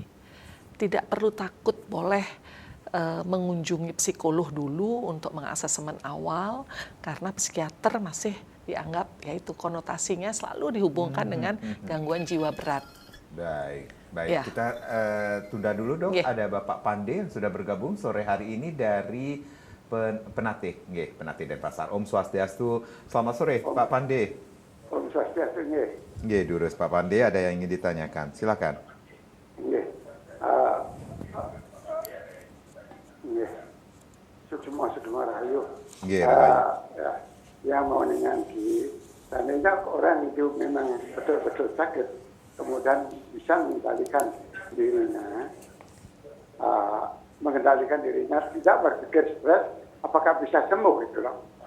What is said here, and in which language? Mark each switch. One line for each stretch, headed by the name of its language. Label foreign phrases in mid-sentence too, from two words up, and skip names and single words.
Indonesian: Tidak perlu takut, boleh mengunjungi psikolog dulu untuk mengasesmen awal, karena psikiater masih dianggap yaitu konotasinya selalu dihubungkan dengan gangguan jiwa berat. Baik. Ya. Kita tunda dulu dong. Ada Bapak Pande yang sudah bergabung sore hari ini dari Penate, Penate Denpasar.
Balinese: Om Swastiastu.
Indonesian: Selamat sore, Pak Pande.
Balinese: Om Swastiastu,
Indonesian: Durus Pak Pande, ada yang ingin ditanyakan. Silakan.
Balinese: Sukma Rahayu.
Indonesian: Yang mau nanti, seandainya orang itu memang betul-betul sakit, kemudian bisa mengendalikan dirinya, tidak berpikir stres, apakah bisa sembuh itu loh?